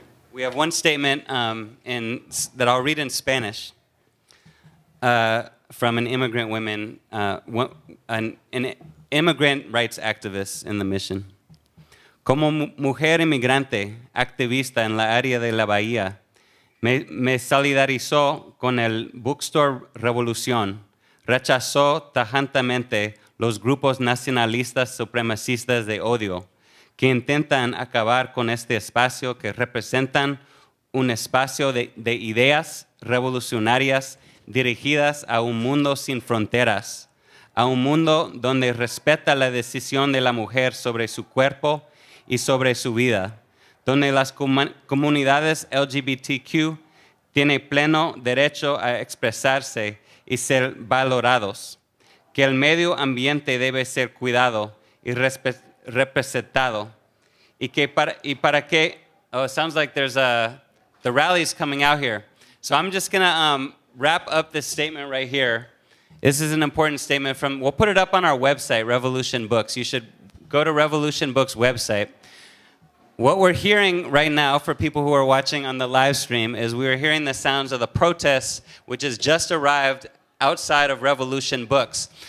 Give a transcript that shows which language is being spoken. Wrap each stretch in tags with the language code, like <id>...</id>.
<en>We have one statement that I'll read in Spanish from an immigrant woman, an immigrant rights activist in the mission.</en> <es>"Como mujer inmigrante, activista en la área de la Bahía, me solidarizó con el Bookstore Revolución, rechazó tajantemente los grupos nacionalistas supremacistas de odio, que intentan acabar con este espacio que representan un espacio de ideas revolucionarias dirigidas a un mundo sin fronteras, a un mundo donde respeta la decisión de la mujer sobre su cuerpo y sobre su vida, donde las comunidades LGBTQ tienen pleno derecho a expresarse y ser valorados, que el medio ambiente debe ser cuidado y representado, y para que,</es> <en>oh, it sounds like there's the rally's coming out here. So I'm just gonna wrap up this statement right here, This is an important statement from, we'll put it up on our website, Revolution Books. You should go to Revolution Books website. What we're hearing right now for people who are watching on the live stream is we are hearing the sounds of the protests which has just arrived outside of Revolution Books.</en>